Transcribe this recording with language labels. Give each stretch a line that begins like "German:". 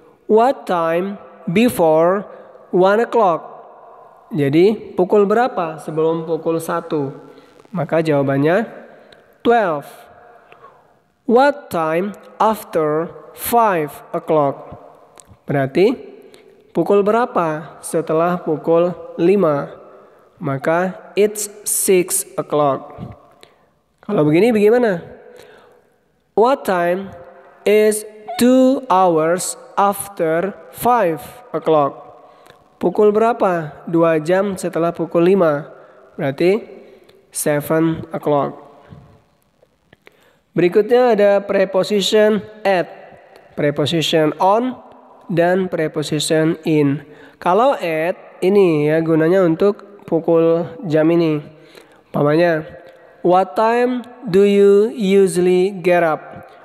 English: What time before 1 o'clock?
Indonesian: Jadi pukul berapa sebelum pukul 1? Maka jawabannya 12.
English: What time after 5 o'clock? Berarti
Indonesian: Pukul berapa setelah pukul 5? Maka
English: it's 6 o'clock.
Indonesian: Kalau begini bagaimana?
English: What time is 2 hours after 5 o'clock?
Indonesian: Pukul berapa? 2 jam setelah pukul 5. Berarti
English: 7 o'clock.
Indonesian: Berikutnya ada preposition at, preposition on, dan preposition in. Kalau at ini ya gunanya untuk pukul jam ini.
English: Umpamanya, what time do you usually get up?